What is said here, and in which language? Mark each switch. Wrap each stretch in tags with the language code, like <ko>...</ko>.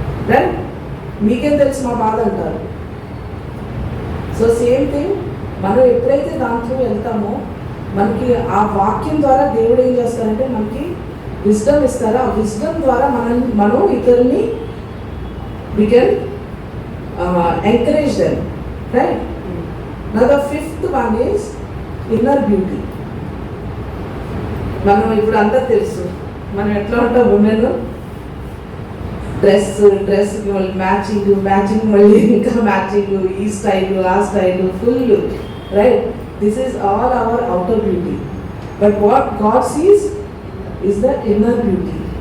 <te>Right? మీకేం తెలుసు మా బాధ అంటారు. సో సేమ్ థింగ్, మనం ఎప్పుడైతే దాంట్లో వెళ్తామో మనకి ఆ వాక్యం ద్వారా దేవుడు ఏం చేస్తారంటే మనకి విజ్డమ్ ఇస్తారు. ఆ విజ్డమ్ ద్వారా మనం ఇతరుని</te> <en>we can encourage them, right? Now the fifth one is inner beauty.</en> <te>మనం ఇప్పుడు అందరూ తెలుసు మనం ఎట్లా ఉంటాం, ఉమెన్ డ్రెస్ మ్యాచింగ్ మళ్ళీ ఇంకా మ్యాచింగ్, ఈ స్టైల్ ఆ style full, right?</te> <en>This is all our outer beauty. But what God sees is the inner beauty.</en>